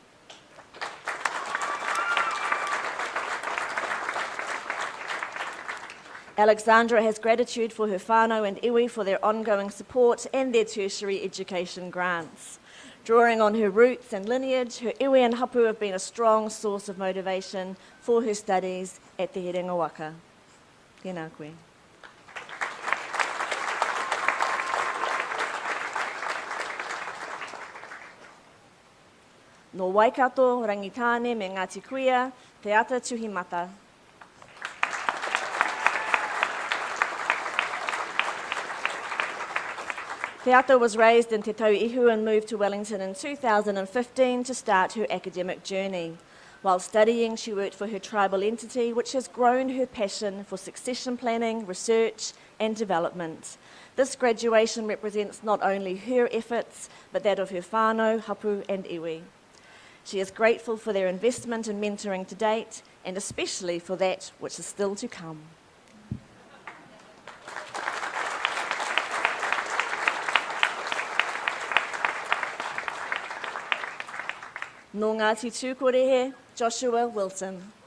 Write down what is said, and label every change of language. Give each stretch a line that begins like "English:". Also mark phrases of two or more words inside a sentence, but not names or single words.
English: Alexandra has gratitude for her whānau and iwi for their ongoing support and their tertiary education grants. Drawing on her roots and lineage, her iwi and hapu have been a strong source of motivation for her studies at the Herenga Waka.
Māori: Tēnā koe. No Waikato, Rangitāne me Ngāti Kuia, Te Ata Tuhimata.
English: Te Ata was raised in Te Tauihu and moved to Wellington in 2015 to start her academic journey. While studying, she worked for her tribal entity, which has grown her passion for succession planning, research and development. This graduation represents not only her efforts, but that of her whānau, hapu and iwi. She is grateful for their investment and mentoring to date and especially for that which is still to come.
Māori: Nō Ngāti Tūkorehe, Joshua Wilton.